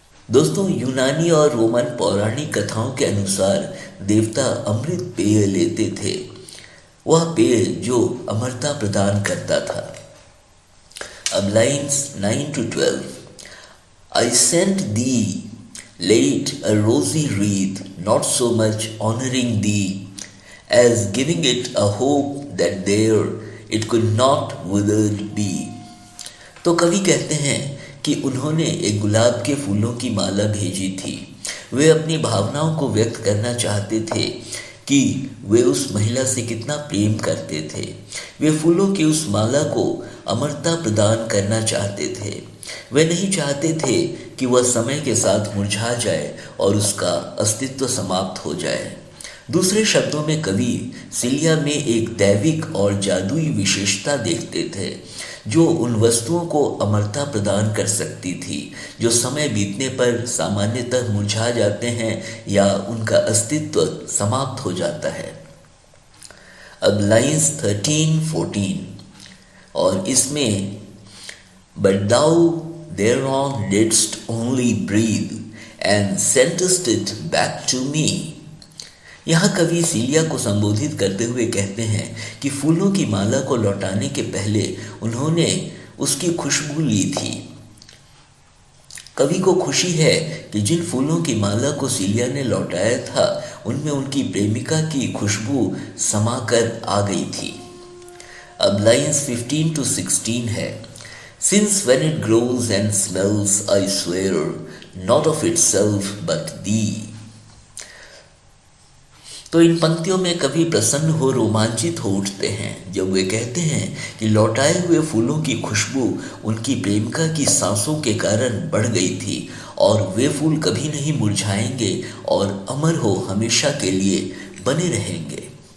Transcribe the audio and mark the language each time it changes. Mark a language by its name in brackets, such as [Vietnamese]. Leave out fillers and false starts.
[Hindi] दोस्तों, यूनानी और रोमन पौराणिक कथाओं के अनुसार देवता अमृत पेय लेते थे, वह पेय जो अमरता प्रदान करता था। अब lines 9 to 12। [English] I sent thee late a rosy wreath, not so much honoring thee as giving it a hope that there it could not withered be। [Hindi] तो कवि कहते हैं कि उन्होंने एक गुलाब के फूलों की माला भेजी थी। वे अपनी भावनाओं को व्यक्त करना चाहते थे कि वे उस महिला से कितना प्रेम करते थे। वे फूलों की उस माला को अमरता प्रदान करना चाहते थे। वे नहीं चाहते थे कि वह समय के साथ मुरझा जाए और उसका अस्तित्व समाप्त हो जाए। दूसरे शब्दों में कवि सिलिया में एक दैविक और जादुई विशेषता देखते थे जो उन वस्तुओं को अमरता प्रदान कर सकती थी जो समय बीतने पर सामान्यतः मुरझा जाते हैं या उनका अस्तित्व समाप्त हो जाता है। अब लाइन्स 13-14 और इसमें [English] But thou thereon didst only breathe and sentest it back to me। [Hindi] यहाँ कवि सीलिया को संबोधित करते हुए कहते हैं कि फूलों की माला को लौटाने के पहले उन्होंने उसकी खुशबू ली थी। कवि को खुशी है कि जिन फूलों की माला को सीलिया ने लौटाया था उनमें उनकी प्रेमिका की खुशबू समाकर आ गई थी। अब लाइन्स 15-16 है। [English] Since when it grows and smells, I swear, not of itself but thee। [Hindi] तो इन पंक्तियों में कवि प्रसन्न हो रोमांचित हो उठते हैं जब वे कहते हैं कि लौटाए हुए फूलों की खुशबू उनकी प्रेमिका की सांसों के कारण बढ़ गई थी और वे फूल कभी नहीं मुरझाएंगे और अमर हो हमेशा के लिए बने रहेंगे।